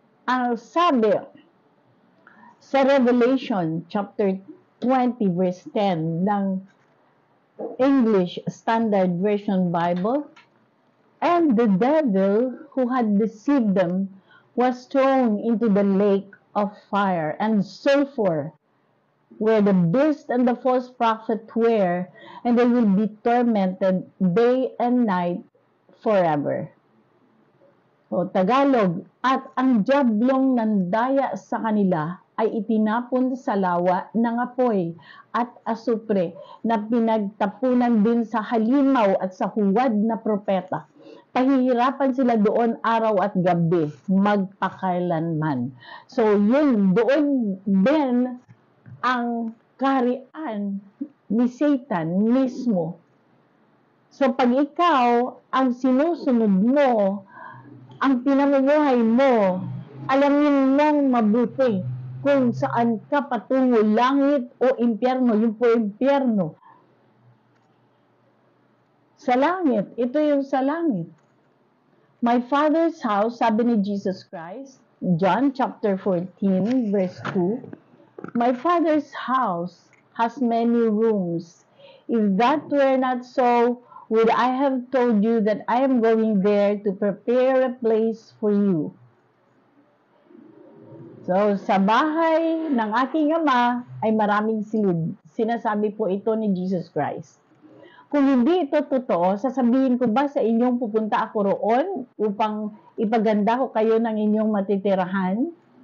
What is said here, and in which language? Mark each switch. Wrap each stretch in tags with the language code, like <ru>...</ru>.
<tl>Ang sabi sa</tl> <en>Revelation chapter 20 verse 10 ng English Standard Version Bible, and the devil who had deceived them was thrown into the lake of fire and sulfur, where the beast and the false prophet were, and they will be tormented day and night forever.</en> <tl>So, Tagalog, at ang diablong nandaya sa kanila ay itinapon sa lawa ng apoy at asupre na pinagtapunan din sa halimaw at sa huwad na propeta. Pahihirapan sila doon araw at gabi, magpakailanman. So, yun, doon din ang kaharian ni Satan mismo. So, pag ikaw ang sinusunod mo, ang pinamumuhay mo, alamin mong mabuti kung saan ka patungo, langit o impyerno. Yung po impyerno. Sa langit, ito yung sa langit.</tl> <en>My Father's house,</en> <tl>sabi ni</tl> <en>Jesus Christ, John chapter 14, verse 2, My Father's house has many rooms. If that were not so, would I have told you that I am going there to prepare a place for you?</en> <tl>So, sa bahay ng aking Ama ay maraming silid. Sinasabi po ito ni Jesus Christ. Kung hindi ito totoo, sasabihin ko ba sa inyong pupunta ako roon upang ipaganda ko kayo ng inyong matitirahan?</tl>